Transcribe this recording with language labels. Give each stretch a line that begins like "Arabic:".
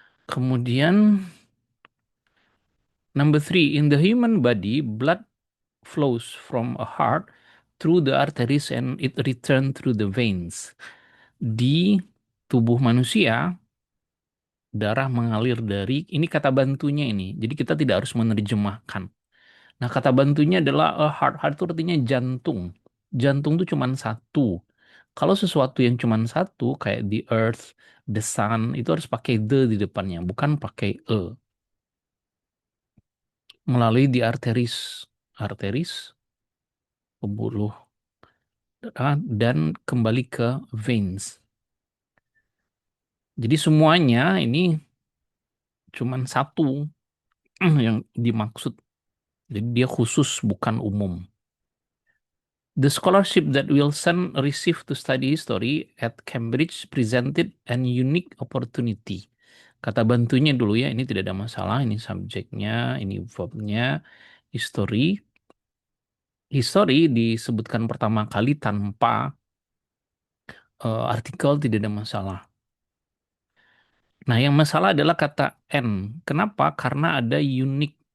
English: Kemudian number three, in the human body, blood flows from a heart through the arteries and it return through the veins.
Indonesian: Di tubuh manusia, darah mengalir dari, ini kata bantunya ini. Jadi kita tidak harus menerjemahkan. Nah, kata bantunya adalah a heart. Heart itu artinya jantung. Jantung itu cuma satu. Kalau sesuatu yang cuma satu, kayak
English: the earth, the sun,
Indonesian: itu harus pakai the di depannya, bukan pakai e. Melalui di arteris, arteris, pembuluh darah, dan kembali ke veins. Jadi semuanya ini cuman satu yang dimaksud. Jadi dia khusus bukan umum.
English: The scholarship that Wilson received to study history at Cambridge presented an unique opportunity.
Indonesian: Kata bantunya dulu ya, ini tidak ada masalah, ini subjeknya, ini verbnya, history. History disebutkan pertama kali tanpa artikel tidak ada masalah. Nah, yang masalah adalah kata N. Kenapa? Karena ada unique.